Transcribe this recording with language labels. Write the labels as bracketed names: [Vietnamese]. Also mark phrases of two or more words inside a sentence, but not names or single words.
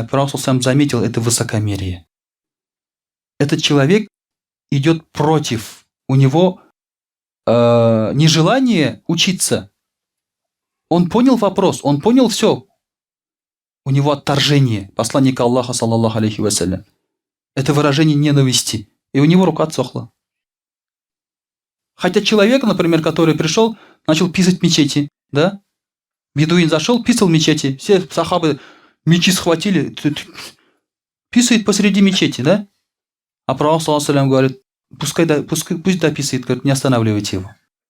[Russian] Пророк сам заметил это высокомерие. Этот человек идет против. У него нежелание учиться. Он понял вопрос, он понял все. у него отторжение посланника Аллаха, [Arabic] صلى الله عليه وسلم. [Russian] Это выражение ненависти. И у него рука отсохла. Хотя человек, например, который пришел, начал писать в мечети, да? Бедуин зашел, писал в мечети. Все сахабы мечи схватили. Писает посреди мечети, да? А пророк, [Arabic] صلى الله عليه [Russian] говорит, пусть дописывает, говорит, не останавливайте его.